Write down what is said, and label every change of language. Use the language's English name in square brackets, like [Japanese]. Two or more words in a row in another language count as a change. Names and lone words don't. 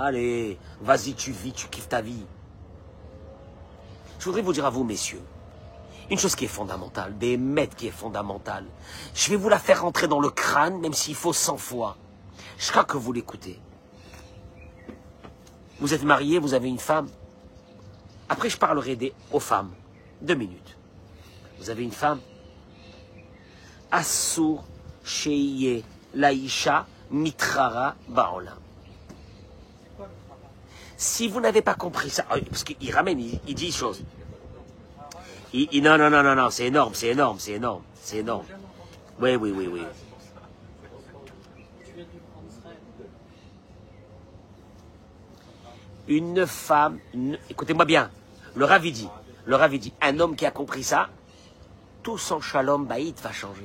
[French] Allez, vas-y, tu vis, tu kiffes ta vie. Je voudrais vous dire à vous, messieurs, une chose qui est fondamentale, Béhémet qui est fondamentale. Je vais vous la faire rentrer dans le crâne, même s'il faut 100 fois. Je crois que vous l'écoutez. Vous êtes marié, vous avez une femme. Après, je parlerai aux femmes. 2 minutes. Vous avez une femme. [Hebrew] אסור שיהא לאישה מררה בעולם. [French] Si vous n'avez pas compris ça, parce qu'il ramène, il dit une chose. Non, c'est énorme. Oui. Une femme, écoutez-moi bien, le Rav dit, un homme qui a compris ça, tout son [Hebrew] שלום בית [French] va changer.